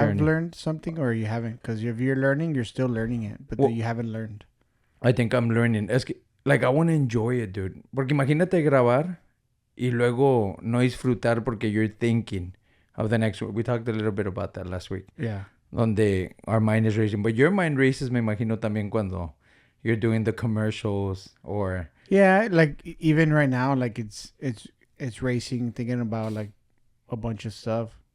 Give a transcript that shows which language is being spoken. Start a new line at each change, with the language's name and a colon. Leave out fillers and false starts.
English: you have learned something or you haven't? Because if you're learning, you're still learning it. But you haven't learned. I think I'm learning.
Spanish: Es que,
English: like, I want to enjoy it, dude.
Spanish: Porque imagínate grabar y luego no disfrutar porque
English: you're thinking of the next one. We talked a little bit about that last week. Yeah. Donde our mind is racing. But your mind races,
Spanish: me imagino también cuando
English: you're doing the commercials or... Yeah, like even right now, like it's racing, thinking about like a bunch of stuff.